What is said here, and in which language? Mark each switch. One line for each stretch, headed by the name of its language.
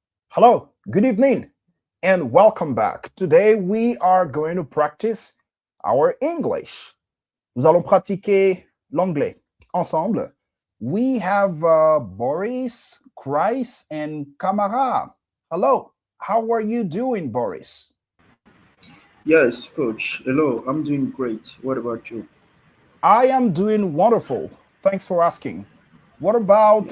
English: Hello, good evening, and welcome back. Today we are going to practice our English.
French: Nous allons pratiquer l'anglais ensemble.
English: We have Boris, Chris, and Kamara. Hello, how are you doing, Boris? Yes, coach. Hello, I'm doing great. What about you? I am doing wonderful. Thanks for asking. What about